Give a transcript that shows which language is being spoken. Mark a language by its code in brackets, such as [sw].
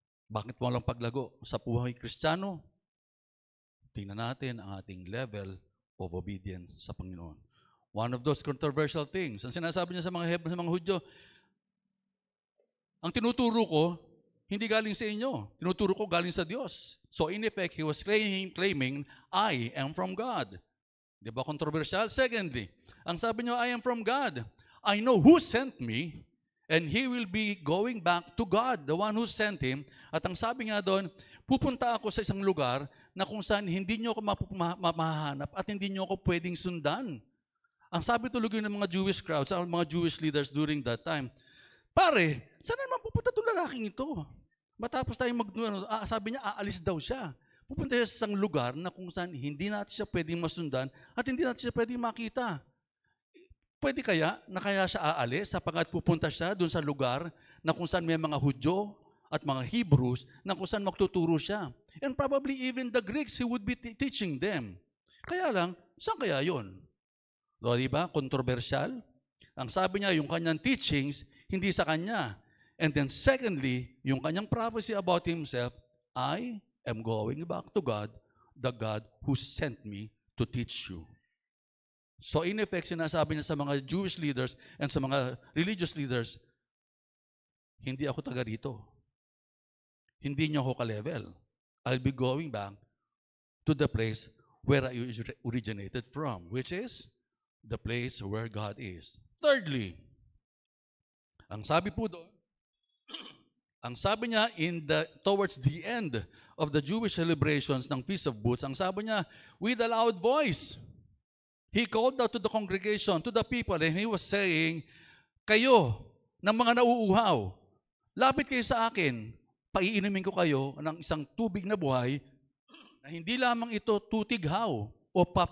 [tl] Bakit walang paglago sa buhay Kristiyano? Tingnan natin ang ating [en] level of obedience [tl] sa Panginoon. [en] One of those controversial things, [tl] ang sinasabi niya sa mga Hudyo, ang tinuturo ko, hindi galing sa inyo. Tinuturo ko galing sa Diyos. [en] So in effect, he was claiming, I am from God. [tl] Di ba controversial? [en] Secondly, [tl] ang sabi niyo, [en] I am from God. I know who sent me, and he will be going back to God, the one who sent him. [tl] At ang sabi nga doon, pupunta ako sa isang lugar na kung saan hindi niyo ako mahahanap at hindi niyo ako pwedeng sundan. Ang sabi tuloy ng mga [en] Jewish crowds, [tl] ang mga [en] Jewish leaders during that time, [tl] pare, saan naman pupunta itong lalaking ito? Matapos tayo sabi niya, aalis daw siya. Pupunta siya sa isang lugar na kung saan hindi natin siya pwedeng masundan at hindi natin siya pwedeng makita. Pwede kaya na kaya siya aalis sapagkat pupunta siya doon sa lugar na kung saan may mga Hudyo at mga Hebrews na kung saan magtuturo siya. [en] And probably even the Greeks, he would be teaching them. [tl] Kaya lang, saan kaya yun? So, diba? Kontrobersyal. Ang sabi niya, yung kanyang teachings, hindi sa kanya. [en] And then secondly, [tl] yung kanyang [en] prophecy about himself, I am going back to God, the God who sent me to teach you. So in effect, [tl] sinasabi niya sa mga [en] Jewish leaders and [tl] sa mga religious leaders, hindi ako taga rito. Hindi niyo ako ka-level. [en] I'll be going back to the place where I originated from, which is the place where God is. Thirdly, [tl] ang sabi po doon, ang sabi niya [en] towards the end of the Jewish celebrations [tl] ng Feast of Booths, ang sabi niya, [en] with a loud voice, he called out to the congregation, to the people, and he was saying, [tl] kayo, ng mga nauuhaw, lapit kayo sa akin, paiinumin ko kayo ng isang tubig na buhay na hindi lamang ito tutighaw o